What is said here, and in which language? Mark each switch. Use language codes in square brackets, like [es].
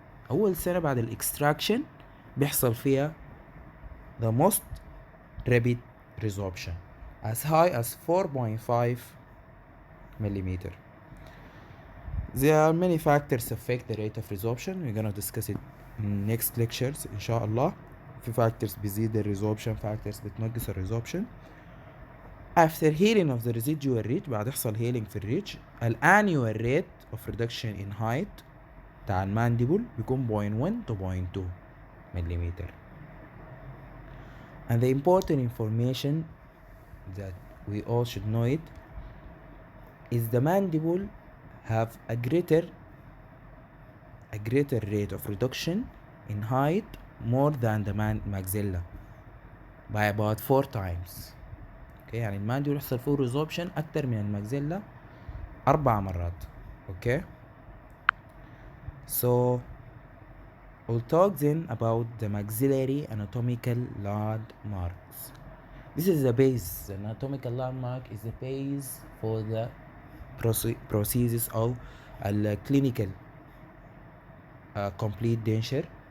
[ar] أول سنة بعد الاكستراكشن بيحصل فيها [en] the most rapid resorption as high as 4.5 millimeter. There are many factors affect the rate of resorption. We're gonna discuss it in next lectures [ar] إن شاء الله. في factors بيزيد الريزوربشن، factors بتنقص الريزوربشن. [en] After healing of the residual ridge [ar] بعد يحصل [en] healing [ar] في الريدج، [en] annual rate of reduction in height [ar] بتاع المانديبل بيكون [en] 0.1 to 0.2 millimeter. And the important information that we all should know it is the mandible have a greater rate of reduction in height more than the maxilla by about 4 times. [ar] Okay, يعني المانديبل يحصل فيه resorption أكتر من الماكسيلا 4 مرات. [en] Okay, so we'll talk then about the maxillary anatomical landmarks. This is the base. The anatomical landmark is the base for the processes of clinical complete denture.